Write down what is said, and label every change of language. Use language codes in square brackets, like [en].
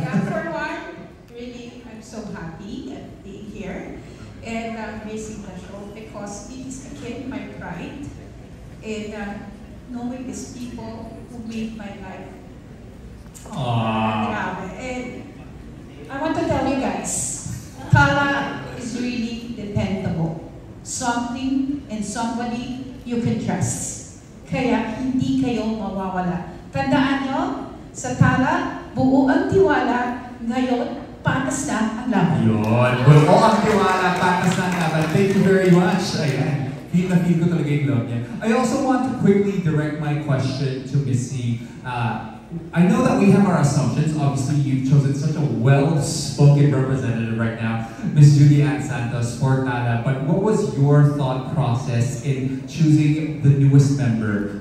[en] Yeah, for one, really, I'm so happy at being here and missing the show because it is again my pride in knowing these people who made my life. And I want to tell you guys, Tala is really dependable. Something and somebody you can trust. [tl] Kaya hindi kayo mawawala. Tandaan nyo, sa Tala, buo ang tiwala, ngayon, patas na ang laban. Yun. Buo ang tiwala, patas na ang laban. [en] Thank you very much. [tl] Ayan. Feel ko talaga yung love niya. [en] I also want to quickly direct my question to Missy. I know that we have our assumptions. Obviously, you've chosen such a well-spoken representative right now, Miss Julianne Santos for Tana. But what was your thought process in choosing the newest member?